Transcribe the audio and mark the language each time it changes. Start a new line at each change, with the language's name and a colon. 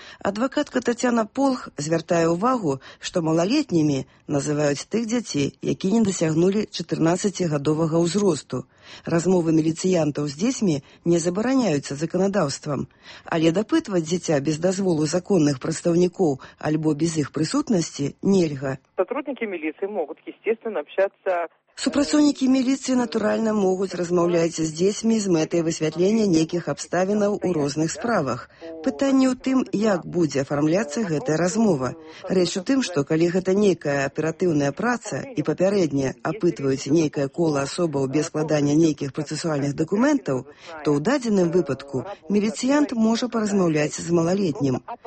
Belarusian: Адвакатка Таццяна Полх звяртае ўвагу, што малалетнімі называюць тых дзяцей, які не дасягнулі 14-гадовага ўзросту. Размовы міліцыянтаў з дзецьмі не забараняюцца заканадаўствам. Але дапытваць дзіця без дазволу законных прадстаўнікоў альбо без іх прысутнасці нельга.
Russian: Сотрудники милиции могут, естественно, общаться...
Belarusian: Супрацоўнікі міліцыі натуральна могуць размаўляць з дзецьмі з мэтай высвятлення некіх абставінаў у розных справах. Пытанне ў тым, як будзе афармляцца гэтая размова. Рэч у тым, што калі гэта нейкая аператыўная праца і папярэдне апытваюць нейкае кола асобаў без складання нейкіх працэсуальных дакументаў, то ў дадзеным выпадку міліцыянт можа паразмаўляць з малалетнім.